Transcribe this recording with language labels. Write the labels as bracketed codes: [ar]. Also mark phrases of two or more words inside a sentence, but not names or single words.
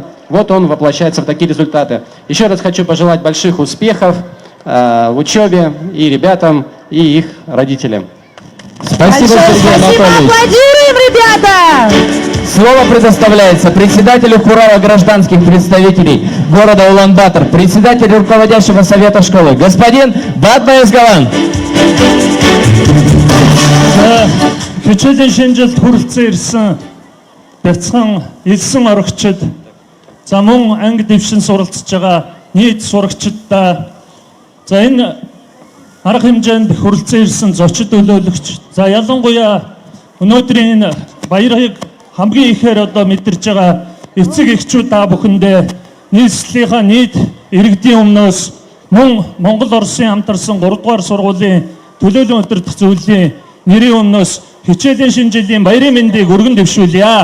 [ru] Вот он воплощается в такие результаты. Еще раз хочу пожелать больших успехов в учебе и ребятам, и их родителям. Спасибо, Большое Сергей спасибо, Анатольевич. аплодируем, ребята! Слово предоставляется председателю Хурала гражданских представителей города Улан-Батор, председателю руководящего совета школы, господин Бадба Изгалан. [mn] Хичээлийн шинжилт хүрэлцэн ирсэн бяцхан элсэн орогчид, за мөн анги дэвшин суралцж байгаа нийт сурагчдаа, за энэ арга хэмжээнд хүрэлцэн ирсэн зочид төлөөлөгч, за ялангуяа өнөөдрийн энэ баярыг хамгийн ихээр одоо мэдэрж байгаа эцэг эхчүүд та бүхэндээ нийслэлийнхаа нийт иргэдийн өмнөөс мөн Монгол Оросын хамтарсан 3 дугаар сургуулийн төлөөлөн удирдах зөвлөлийн нэрийн өмнөөс хичээлийн шинжиллийн баярын мэндийг өргөн дэвшүүлье.